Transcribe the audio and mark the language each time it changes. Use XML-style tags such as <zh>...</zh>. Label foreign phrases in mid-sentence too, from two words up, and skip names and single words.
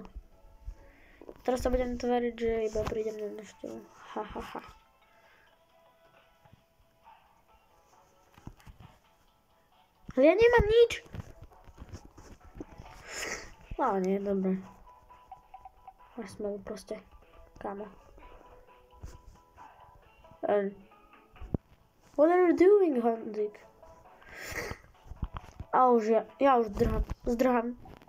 <sk>Teraz sa budem tvariť, že iba prídem na návštevu. Ha. Ale ja nemám nič. Ale nie, dobre. Máš smelu proste, kámo.</sk> <en>What are you doing, Honzik?</en> <sk>A už ja už zdrhám.</sk>